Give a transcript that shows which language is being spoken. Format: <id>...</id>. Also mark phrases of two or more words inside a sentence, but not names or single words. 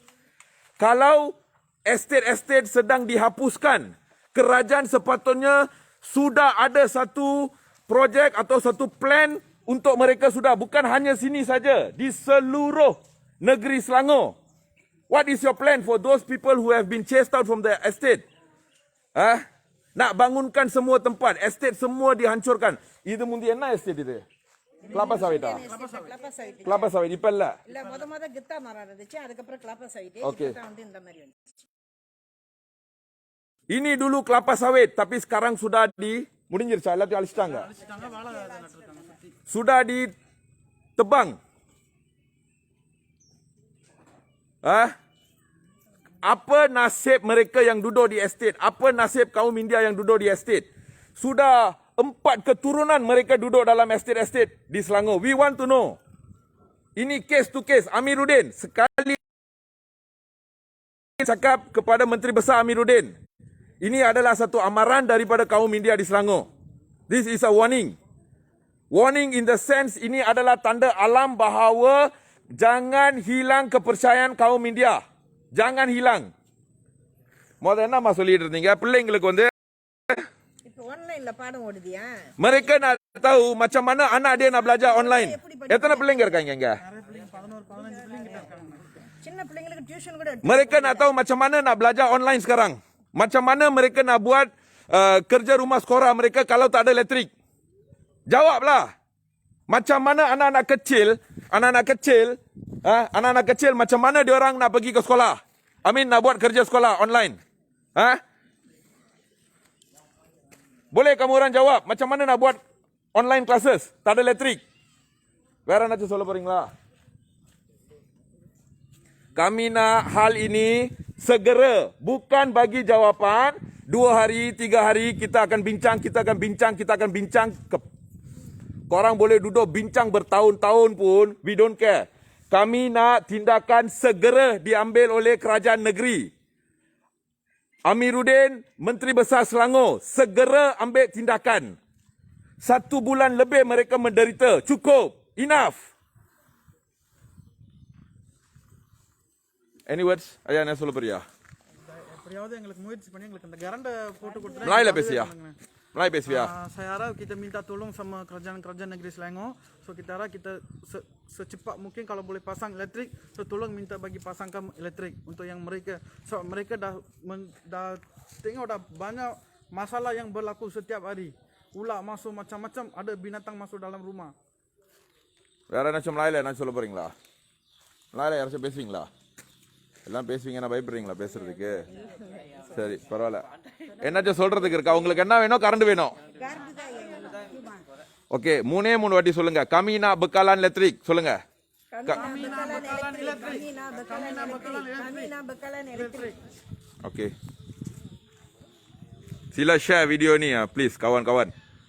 <ms>Kalau estate-estate sedang dihapuskan, kerajaan sepatutnya sudah ada satu projek atau satu plan untuk mereka sudah. Bukan hanya sini saja, di seluruh negeri Selangor.</ms> <en>What is your plan for those people who have been chased out from the estate?</en> <ms>Nak bangunkan semua tempat, estate semua dihancurkan. Itu mundi</ms> <ta>என்ன estate இது?</ta> <ms>Kelapa sawit ah? kelapa sawit. Kelapa sawit</ms> <ta>இப்ப இல்ல. இல்ல முத கித்தா மரம் இருந்துச்சு, அதுக்கப்புறம்</ta> <ms>kelapa sawit.</ms> <en>Okay.</en> <ta>இப்போ வந்து இந்த மாதிரி வந்துச்சு.</ta> <ms>Ini dulu kelapa sawit, tapi sekarang sudah</ms> <ta>முடிஞ்சிருச்சா? எல்லாத்தையும் அழிச்சிட்டாங்க. வாழை நட்டுருக்காங்க சுத்தி.</ta> <ms>Sudah ditebang. Apa nasib mereka yang duduk di estate? Apa nasib kaum India yang duduk di estate? Sudah 4 keturunan mereka duduk dalam estate-estate di Selangor.</ms> <en>We want to know. Ini case to case.</en> <ms>Amiruddin, sekali cakap kepada Menteri Besar Amiruddin. Ini adalah satu amaran daripada kaum India di Selangor.</ms> <en>This is a warning. Warning in the sense</en> <ms>ini adalah tanda alam bahawa jangan hilang kepercayaan kaum India. Jangan hilang.</ms> <ta>முதல்ல என்னம்மா சொல்லிட்டு இருந்தீங்க? பிள்ளைங்களுக்கு வந்து இப்போ ஆன்லைன்ல பாடம் ஓடுதியா?</ta> <ms>mereka nak tahu macam mana anak dia nak belajar online.</ms> <ta>எத்தனை பிள்ளைங்க இருக்காங்க இங்க? நிறைய பிள்ளைங்க 11 15 பிள்ளைங்க கிட்ட இருக்காங்க. சின்ன பிள்ளைங்களுக்கு டியூஷன் கூட</ta> <ms>Mereka nak tahu macam mana nak belajar online sekarang. Macam mana mereka nak buat kerja rumah sekolah mereka kalau tak ada elektrik. Jawablah. Macam mana anak-anak kecil macam mana dia orang nak pergi ke sekolah? Nak buat kerja sekolah online. Boleh kamu orang jawab macam mana nak buat</ms> <en>online classes?</en> <ms>Tak ada elektrik.</ms> <ta>வேற என்ன சொல்ல போறீங்களா?</ta> <ms>Kami nak hal ini segera, bukan bagi jawapan 2 hari, 3 hari kita akan bincang. Korang boleh duduk bincang bertahun-tahun pun,</ms> <en>we don't care.</en> <ms>Kami nak tindakan segera diambil oleh kerajaan negeri. Amiruddin, Menteri Besar Selangor, segera ambil tindakan. 1 bulan lebih mereka menderita. Cukup.</ms> <en>Enough. Any words?</en> <ms>Ayah nak</ms> <ta>சொல்ல போறியா? எப்படியாவது எங்களுக்கு முயற்சி பண்ணி எங்களுக்கு இந்த கரண்டை போட்டு கொடுத்துட்டா</ta> <ms>Melayu lah</ms> <ta>எங்களுக்கு பேசியா? உதவி பண்ணுங்கண்ணே. Melayu பேசுவியா?</ta> <ms>Saya harap kita minta tolong sama kerajaan negeri Selangor. So kita harap kita secepat mungkin kalau boleh pasang elektrik, so tolong minta bagi pasangkan elektrik untuk yang mereka. So mereka dah tengok dah banyak masalah yang berlaku setiap hari. Ular masuk macam-macam, ada binatang masuk dalam rumah.</ms> <ta>வேற ஏதாச்சும் மலாயில என்ன சொல்ல போறீங்களா? மலாயில யாராச்சும் பேசுவீங்களா? எல்லாம் பேசுவீங்க, நான் பயப்படுறீங்களா பேசுறதுக்கு? சரி, பரவாயில்ல. என்னாச்சும் சொல்றதுக்கு இருக்கா? உங்களுக்கு என்ன வேணும்? கரண்ட் வேணும். ஓகே, மூணே வாட்டி சொல்லுங்க. கமினா</ta> <ms>bekalan elektrik</ms> <ta>சொல்லுங்க.</ta> <ms>Kamina bekalan elektrik. Oke. Sila share video ni ya, please kawan-kawan.</ms>